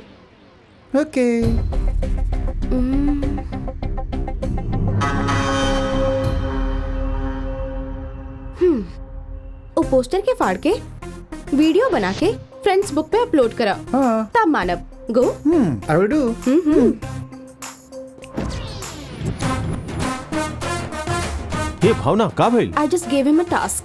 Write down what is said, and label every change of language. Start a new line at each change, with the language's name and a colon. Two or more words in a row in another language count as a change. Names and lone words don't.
Bhojpuri: ओके। ओ पोस्टर के फाड़ के वीडियो बना के फ्रेंड्स बुक पे अपलोड करा। हाँ। तब मानब। गो।
English: I will do.
Bhojpuri: ये भावना का भइल?
English: I just gave him a task.